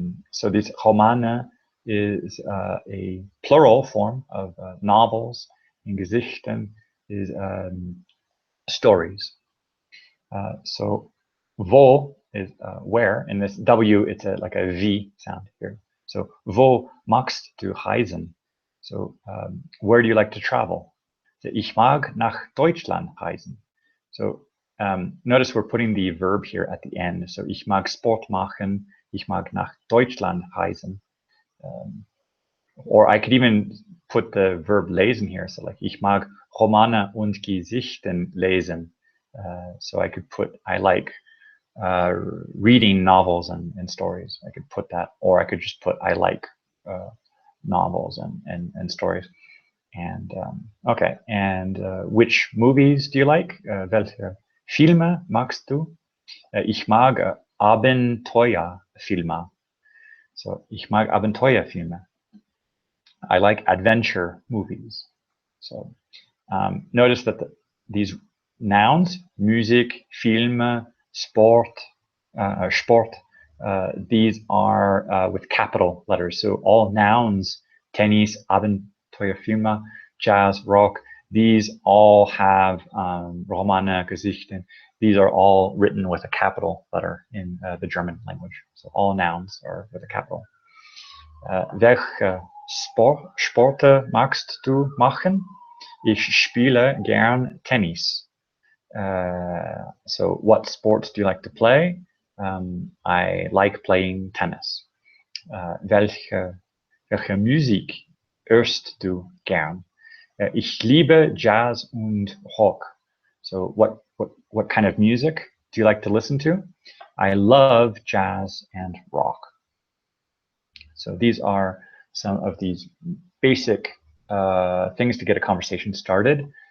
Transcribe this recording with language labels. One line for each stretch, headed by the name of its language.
English: So these Romane is a plural form of novels, and Geschichten is stories. So wo is where, and this W, it's like a V sound here. So
German: wo magst du reisen?
English: So where do you like to travel?
German: So ich mag nach Deutschland reisen.
English: So notice we're putting the verb here at the end.
German: So ich mag Sport machen. Ich mag nach Deutschland reisen.
English: Or I could even put the verb lesen here. So like
German: ich mag Romane und Geschichten lesen.
English: So I could put I like reading novels and stories. I could put that, or I could just put I like novels and stories. And okay, and which movies do you like?
German: Welche Filme magst du? Ich mag Abenteuerfilme. So ich mag Abenteuerfilme.
English: I like adventure movies. So notice that these nouns, music, Filme, Sport, Sport, these are with capital letters. So all nouns, tennis, Abenteuerfilme, jazz, rock, these all have Romane, Geschichten. These are all written with a capital letter in the German language. So all nouns are with a capital.
German: Welche Sporte magst du machen? Ich spiele gern Tennis.
English: So what sports do you like to play? I like playing tennis.
German: Welche Musik hörst du gern? Ich liebe Jazz und Rock.
English: So what kind of music do you like to listen to? I love jazz and rock. So these are some of these basic things to get a conversation started.